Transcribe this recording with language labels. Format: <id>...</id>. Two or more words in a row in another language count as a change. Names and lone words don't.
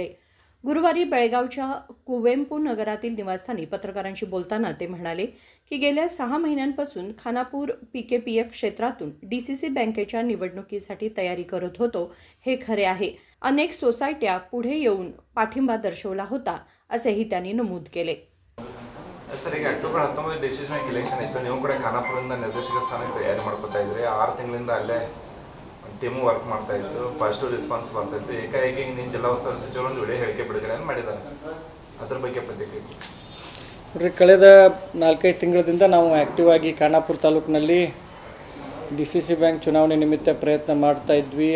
<mr>गुरुवारी बेळगावच्या कुवेंपू नगरातील निवासस्थानी पत्रकारांशी बोलताना ते म्हणाले की गेल्या 6 महिन्यांपासून खानापूर पीकेपीएफ क्षेत्रातून डीसीसी बँकेच्या निवडणुकीसाठी तयारी करत होतो हे खरे आहे। अनेक सोसायट्या पुढे येऊन पाठिंबा दर्शवला होता असेही त्यांनी नमूद केले। सर,</mr> <kn>ಈಗ ಅಕ್ಟೋಬರ್ 19</kn> <en>decision bank election</en> <kn>ಇತ್ತು। ನೀವು ಕೂಡ ಖಾನಾಪುರದಿಂದ ನಿರ್ದೇಶಕ ಸ್ಥಾನಕ್ಕೆ ತಯಾರಿ ಮಾಡ್ಕೊತಾ ಇದ್ರಿ। 6 ತಿಂಗಳಿಂದ ಅಲ್ಲೇ</kn> <en>team work</en> <kn>ಮಾಡ್ತಾ ಇತ್ತು,</kn> <en>positive response</en> <kn>ಬರ್ತಾ ಇತ್ತು। ಏಕಾಏಕಿ ನೀನು ಜಿಲ್ಲಾ ಉಸ್ತುವಾರಿ ಸಚಿವರು ಒಂದು ವಿಡಿಯೋ ಹೇಳಿಕೆ ಬಿಡುಗಡೆ ಮಾಡಿದ್ದಾರೆ, ಅದ್ರ ಬಗ್ಗೆ ಪ್ರತಿಕ್ರಿಯೆ? ಕಳೆದ 4-5 ತಿಂಗಳಿಂದ ನಾವು ಆ್ಯಕ್ಟಿವ್ ಆಗಿ ಖಾನಾಪುರ ತಾಲೂಕಿನಲ್ಲಿ ಡಿಸಿಸಿ ಬ್ಯಾಂಕ್ ಚುನಾವಣೆ ನಿಮಿತ್ತ ಪ್ರಯತ್ನ ಮಾಡ್ತಾ ಇದ್ವಿ।</kn>